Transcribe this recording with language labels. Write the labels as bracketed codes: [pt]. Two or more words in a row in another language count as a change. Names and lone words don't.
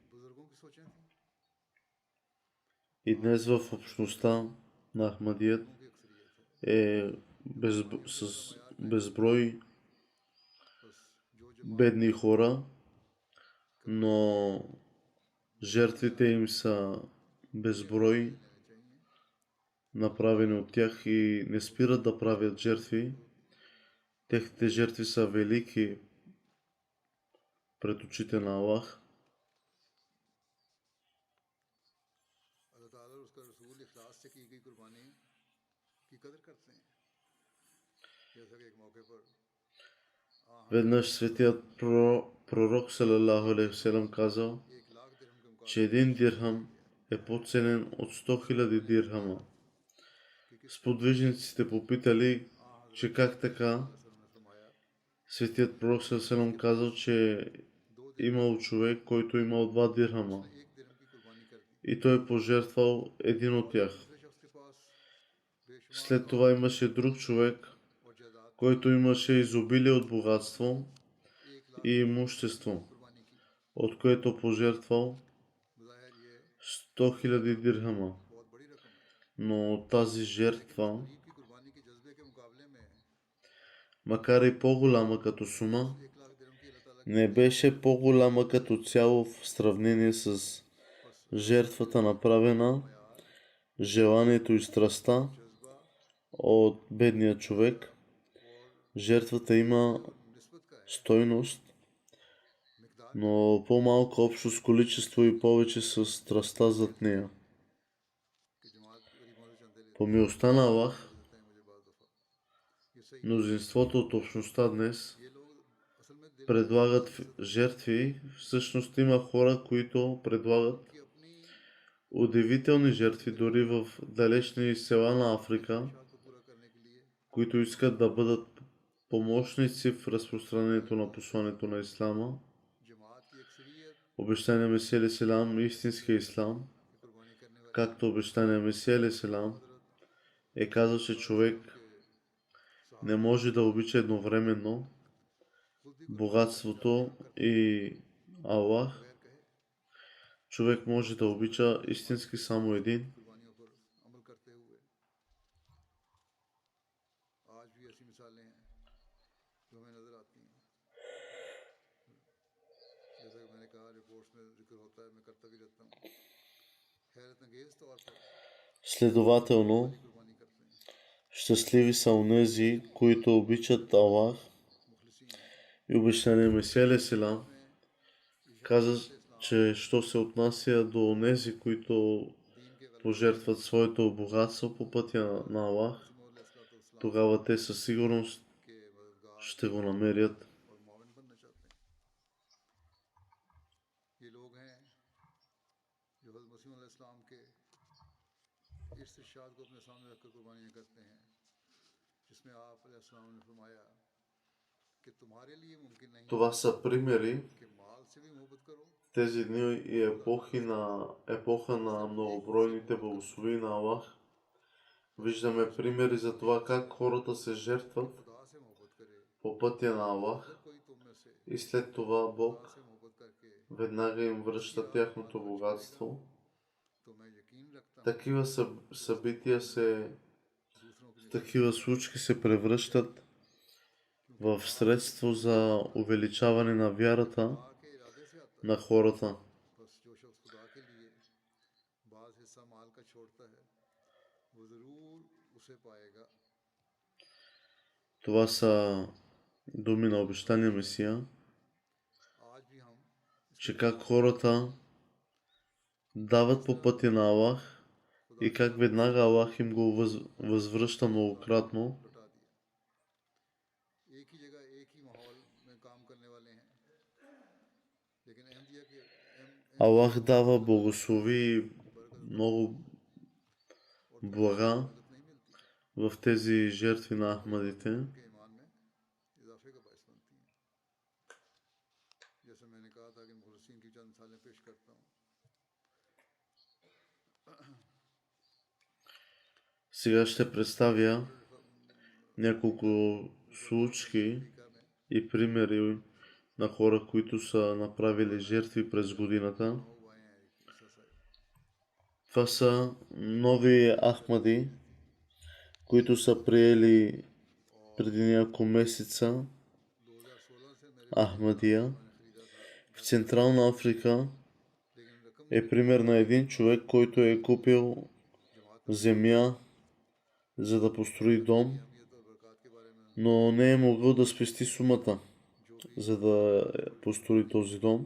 [bg] И днес в общността на Ахмадият е с безброй бедни хора, но жертвите им са безброй, направени от тях и не спират да правят жертви. Техните жертви са велики пред очите на Аллах. [ur] اللہ تعالیٰ اور اس کا رسول اخلاص سے کی گئی قربانی کی قدر کرتے ہیں جیسا کہ ایک موقع پر [bg] Веднъж светият пророк [ar] صلى الله عليه وسلم [bg] казал, [ur] 1 لاکھ درہم کے مقابلے [bg] че един дирхам е по-ценен от 100 000 дирхама. Сподвижниците попитали, че как така. [ur] نے فرمایا [bg] Светият пророк [ar] صلى الله عليه وسلم [bg] казал, че имал човек, който имал 2 дирхама [ur] 1 درہم کی قربانی کر دی [bg] и той пожертвал един от тях. [ur] دوسرے شخص کے پاس بےشمار [bg] След това имаше друг човек, [ur] اور جائیداد [bg] който имаше изобилие от богатство [ur] 1 لاکھ [bg] и имущество, [ur] قربانی کی [bg] от което пожертвал [ur] بظاہر یہ [bg] 100 000 дирхама. [ur] بہت بڑی رقم ہے [bg] Но тази жертва, [ur] غریب کی قربانی کے جذبے کے مقابلے میں [bg] макар и по-голяма като сума, [ur] 1 لاکھ درہم کی اللہ تعالیٰ [bg] не беше по-голяма като цяло в сравнение с жертвата направена, желанието и страстта [ur] जज्बा [bg] от бедния човек. Жертвата има [ur] نسبت کا ہے [bg] стойност, [ur] मिकदार [bg] но по-малко общо с количество и повече с страстта зад нея. [ur] کی جماعت غریبوں سے چندے لیتے [bg] По милостта на Аллах, [ur] ہیں مجھے بعض دفعہ یہ صحیح [bg] мнозинството от общността днес [ur] یہ لوگ اصل میں دل [bg] предлагат жертви. Всъщност има хора, които предлагат [ur] کی اپنی [bg] удивителни жертви дори в далечни села на Африка, [ur] خواہشات کو پورا کرنے کے لیے [bg] които искат да бъдат помощници в разпространението на посланието на Ислама. [ur] جماعت کی اکثریت [bg] Обещания Месия [ar] عليه السلام, [bg] истинския ислам, [ur] کی قربانی کرنے والے [bg] както обещания Месия [ar] عليه السلام [bg] е казал, че човек не може да обича едновременно богатството и Аллах. [ur] خیر کہے [bg] Човек може да обича истински само един. [ur] قربانیوں پر عمل کرتے ہوئے آج بھی ایسی مثالیں ہیں جو ہمیں نظر آتی ہیں جیسا کہ میں نے کہا رپورٹس میں ذکر ہوتا ہے میں کرتا بھی رہتا ہوں حیرت انگیز طور پر [bg] Следователно, [ur] قربانی کرتے ہیں [bg] щастливи са онези, които обичат Аллах. [ur] مخلصین ہیں [bg] И обещания Месия [ar] عليه السلام [bg] каза, че що се отнася до онези, които [ur] دین کے غلط [bg] пожертват своето богатство по пътя на Аллах, тогава те със сигурност [ur] کے مددگار [bg] ще го намерят. [ur] اور مومن بننا چاہتے ہیں یہ لوگ ہیں جو حضرت مسیح علیہ السلام کے اس ارشاد کو اپنے سامنے رکھ کر قربانیاں کرتے ہیں جس میں آپ علیہ السلام نے فرمایا کہ تمہارے لیے ممکن نہیں [bg] Това са примери [ur] کہ مال سے بھی محبت کرو [bg] тези дни и епоха на многобройните благословения на Аллах. Виждаме примери за това как хората се жертват [ur] خدا سے محبت کرے [bg] по пътя на Аллах [ur] کوئی تم میں سے [bg] и след това [ur] खुदा [bg] Бог [ur] سے محبت کر کے [bg] веднага им връща тяхното богатство. [ur] تو میں یقین رکھتا ہوں [bg] Такива събития [ur] دوسروں کی [bg] такива случки се превръщат в средство за увеличаване на вярата [ur] خدا کے ارادے سے آتا [bg] на хората. [ur] ہے بس جو شخص خدا کے لیے بعض حصہ مال کا چھوڑتا ہے وہ ضرور اسے پائے گا [bg] Това са думи на обещания Месия, [ur] آج بھی ہم [bg] че как хората дават по пътя на Аллах и как веднага Аллах им го възвръща многократно. [ur] لوٹا دیا ایک ہی جگہ ایک ہی ماحول میں کام کرنے والے ہیں لیکن احمدیہ کے [bg] Аллах дава благослови много блага [ur] مدد نہیں ملتی [bg] в тези жертви на Ахмадите. [ur] کے ایمان میں اضافے کا باعث بنتی ہیں جیسے میں نے کہا تھا کہ مخلصین کی چند مثالیں پیش کرتا ہوں [bg] Сега ще представя няколко случки и примери на хора, които са направили жертви през годината. [ur] وہ آئے ہیں ایک عیسیٰ صاحب [bg] Това са нови Ахмади, които са приели преди няколко месеца [ur] 2016 سے میرے [bg] Ахмадия. [ur] نے خریدا تھا [bg] В Централна Африка е пример на един човек, който е купил земя, за да построи дом, но не е могъл да спести сумата, за да построи този дом.